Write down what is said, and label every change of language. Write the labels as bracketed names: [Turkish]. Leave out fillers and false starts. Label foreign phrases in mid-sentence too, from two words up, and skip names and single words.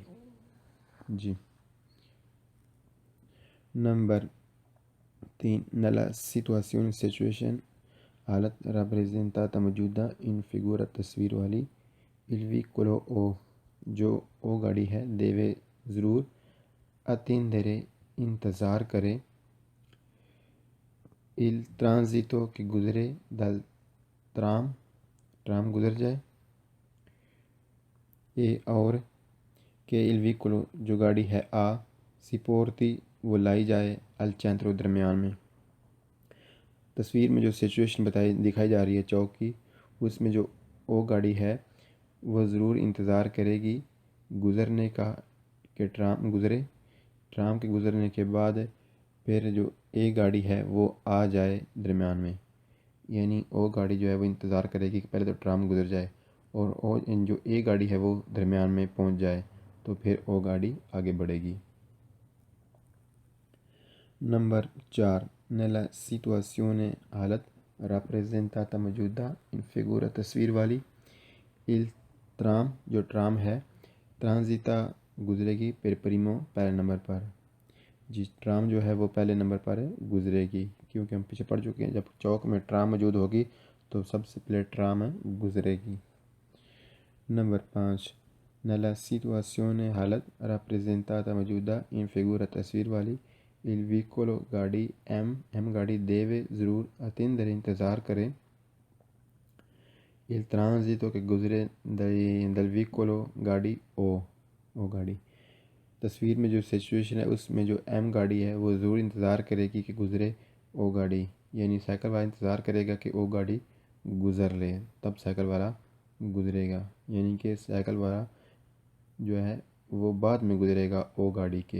[Urdu] جی نمبر 3 [Italian] nella situazione [Urdu] situation حالت rappresentata موجودہ [Italian] in figura [Urdu] تصویر والی [Italian] il veicolo [Urdu] O جو او گاڑی ہے دیوے ضرور attendere انتظار کرے [Italian] il transito [Urdu] کہ گزرے dal ٹرام گزر جائے اور کہ [Italian] il veicolo [Urdu] جو گاڑی ہے [Italian] si porti [Urdu] وہ لائی جائے [Italian] al centro [Urdu] درمیان میں۔ تصویر میں جو سچویشن دکھائی جا رہی ہے چوک کی، اس میں جو او گاڑی ہے وہ ضرور انتظار کرے گی گزرنے کا کہ ٹرام گزرے، ٹرام کے گزرنے کے بعد پھر جو اے گاڑی ہے وہ آ جائے درمیان میں، یعنی او گاڑی جو ہے وہ انتظار کرے گی کہ پہلے تو ٹرام گزر جائے اور جو اے گاڑی ہے وہ درمیان میں پہنچ جائے تو پھر او گاڑی آگے بڑھے گی۔ نمبر 4 [Italian] nella situazione [Urdu] حالت rappresentata موجودہ [Italian] in figura [Urdu] تصویر والی [Italian] il tram [Urdu] جو ٹرام ہے transita گزرے گی [Italian] per primo [Urdu] پہلے نمبر پر۔ جی ٹرام جو ہے وہ پہلے نمبر پر گزرے گی کیونکہ ہم پیچھے پڑھ چکے ہیں جب چوک میں ٹرام موجود ہوگی تو سب سے پہلے ٹرام گزرے گی۔ نمبر 5 [Italian] nella situazione [Urdu] حالت rappresentata موجودہ [Italian] in figura [Urdu] تصویر والی [Italian] il veicolo [Urdu] گاڑی ایم گاڑی دیوے ضرور attendere انتظار کرے [Italian] il transito [Urdu] کہ گزرے [Italian] dal veicolo [Urdu] گاڑی او گاڑی۔ تصویر میں جو سچویشن ہے اس میں جو ایم گاڑی ہے وہ ضرور انتظار کرے گی کہ گزرے او گاڑی، یعنی سائیکل والا انتظار کرے گا کہ او گاڑی گزر لے تب سائیکل والا گزرے گا، یعنی کہ سائیکل والا جو ہے وہ بعد میں گزرے گا او گاڑی کے۔